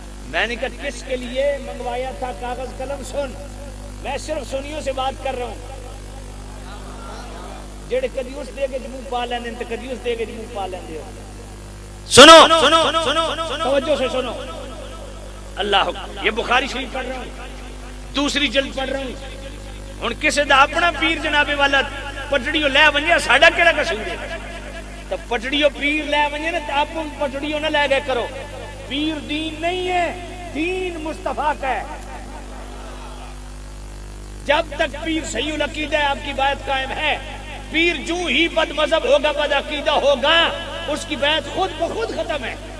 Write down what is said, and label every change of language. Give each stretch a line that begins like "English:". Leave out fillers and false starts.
Urdu: میں نے کہا کس کے لیے منگوایا تھا کاغذ قلم؟ سن, میں صرف سنیوں سے بات کر رہا ہوں
Punjabi: جڑے کدی اس دے کے منہ پا لیندے تے کدی اس دے کے منہ پا لیندے ہو.
Urdu: سنو توجہ سے سنو. اللہ یہ بخاری شریف پڑھ رہا ہوں, دوسری جلد پڑھ رہا ہوں.
Punjabi: ہن کسے دا اپنا پیر جناب والا پٹڑیوں لے ونجے ساڈا کیڑا قصور ہے؟ تے پٹڑیوں پیر لے ونجے نا تے آپ پٹڑیوں نہ لے گئے کرو.
Urdu: پیر دین نہیں ہے, دین مصطفیٰ کا ہے. جب تک پیر صحیح العقیدہ ہے آپ کی بیعت قائم ہے. پیر جو ہی بد مذہب ہوگا بد عقیدہ ہوگا اس کی بیعت خود بخود ختم ہے.